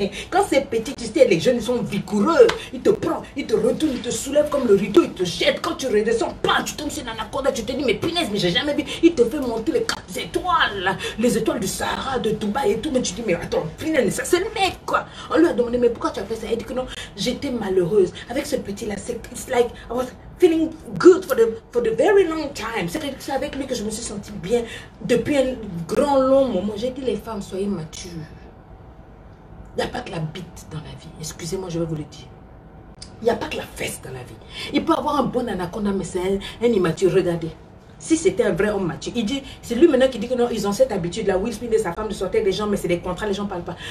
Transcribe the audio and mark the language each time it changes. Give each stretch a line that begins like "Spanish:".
French: Quand c'est petit, tu sais, les jeunes ils sont vigoureux. Ils te prennent, ils te retournent, ils te soulèvent comme le rideau, ils te jettent. Quand tu redescends, tu tombes sur l'anaconda, tu te dis, mais punaise, mais j'ai jamais vu. Il te fait monter les 4 étoiles, les étoiles du Sahara, de Dubaï et tout. Mais tu dis, mais attends, punaise, ça c'est le mec, quoi. On lui a demandé, mais pourquoi tu as fait ça? Elle dit que non, j'étais malheureuse. Avec ce petit-là,
English: it's like, I was feeling good for the very long time.
French: C'est avec lui que je me suis sentie bien depuis un grand, long moment. J'ai dit, les femmes, soyez matures. Il n'y a pas que la bite dans la vie. Excusez-moi, je vais vous le dire. Il n'y a pas que la fesse dans la vie. Il peut avoir un bon anaconda, mais c'est un immature. Regardez. Si c'était un vrai homme mature, il dit, c'est lui maintenant qui dit que non, ils ont cette habitude, là, Will Smith et sa femme de sortir avec des gens, mais c'est des contrats, les gens ne parlent pas.